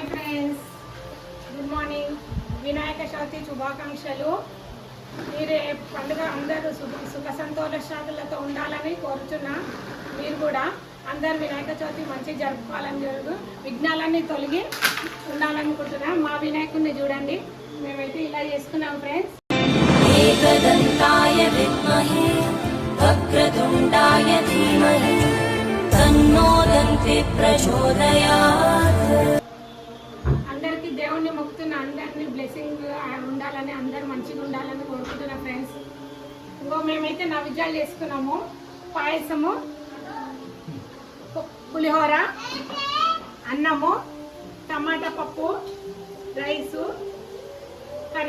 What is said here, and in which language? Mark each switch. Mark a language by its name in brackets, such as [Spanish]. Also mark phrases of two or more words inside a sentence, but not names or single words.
[English] friends, good morning. [Telugu] వినాయక చవితి శుభాకాంక్షలు. మీరే పండుగ అందరూ సుఖ సంతోషాలతో ఉండాలని కోరుతున్నా. మీరు కూడా అందరు వినాయక చవితి మంచిగా జరుపుకోవాలని జరుగు, విఘ్నాలన్నీ తొలగి ఉండాలనుకుంటున్నాం. మా వినాయకుడిని చూడండి, మేమైతే ఇలా చేసుకున్నాం ఫ్రెండ్స్. [Sanskrit] एकदन्ताय विद्महे वक्रतुण्डाय धीमहि तन्नो दन्ति प्रचोदयात्. [Telugu] అందరికి దేవుణ్ణి మొక్కుతున్న, అందరినీ బ్లెస్సింగ్ ఉండాలని, అందరు మంచిగా ఉండాలని కోరుకుంటున్నా ఫ్రెండ్స్. ఇంకో మేమైతే నైవేద్యాలు చేసుకున్నాము. పాయసము, పులిహోర, అన్నము, టమాటా పప్పు, రైసు, కర్రీ.